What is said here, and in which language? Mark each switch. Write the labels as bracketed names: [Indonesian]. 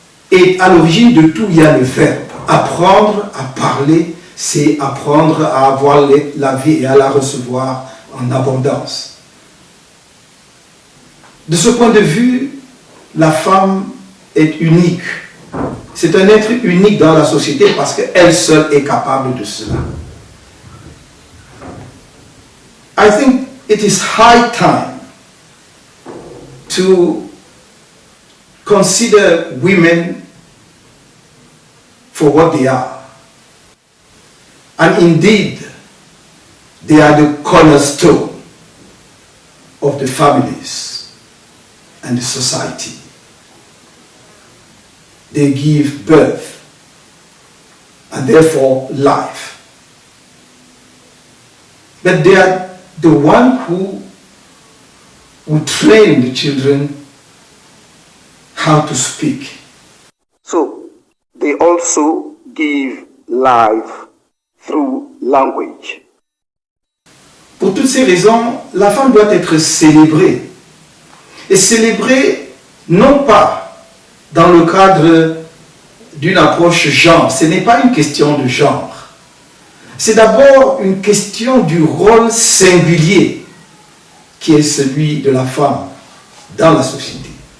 [French] Et à l'origine de tout, il y a le verbe. Apprendre à parler, c'est apprendre à avoir la vie et à la recevoir en abondance. De ce point de vue, la femme est unique. C'est un être unique dans la société parce qu'elle seule est capable de cela. [English] I think it is high time to consider women for what they are. And indeed, they are the cornerstone of the families and the society. They give birth and therefore life. But they are the one who train the children how to speak. So they also give life through language. [French] Pour toutes ces raisons, la femme doit être célébrée. Et célébrée non pas dans le cadre d'une approche genre. Ce n'est pas une question de genre. C'est d'abord une question du rôle singulier qui est celui de la femme dans la société.